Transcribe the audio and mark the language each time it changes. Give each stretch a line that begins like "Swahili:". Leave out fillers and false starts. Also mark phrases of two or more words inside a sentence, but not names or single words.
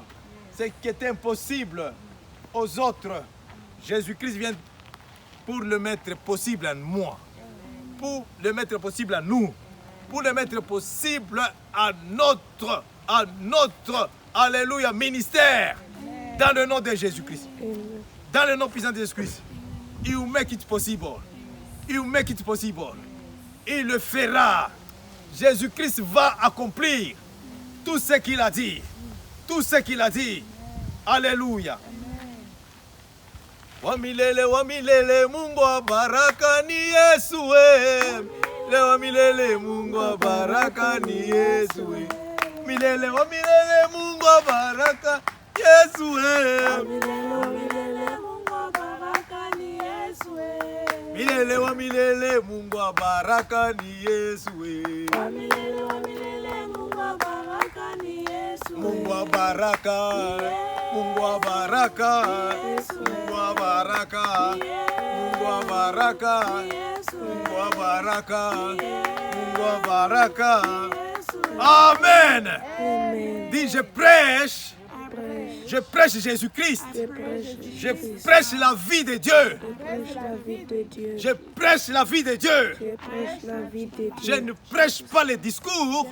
French: Ce qui était impossible aux autres, Jésus-Christ vient pour le mettre possible à moi, pour le mettre possible à nous, pour le mettre possible à notre, alléluia, ministère, dans le nom de Jésus-Christ. Dans le nom puissant de Jésus-Christ.
English: He will make it possible. He will make it possible.
French: Il le fera. Jésus-Christ va accomplir tout ce qu'il a dit. Tout ce qu'il a dit. Alléluia.
Swahili: Wamilele, wamilele, Mungu wa baraka ni Yesu we. Le wamilele, Mungu wa baraka ni Yesu we. Milele, wamilele, Mungu wa baraka Yesu we. Milele wa milele, Mungu wa baraka ni Yesu we. Mungu wa baraka, Mungu wa baraka, Mungu wa baraka, Mungu wa baraka, Mungu wa baraka, Mungu wa baraka.
French: Amen. Dis, je prêche. Je prêche Jésus-Christ. Je prêche la vie de Dieu. Je prêche la vie de Dieu. Je ne prêche pas les discours.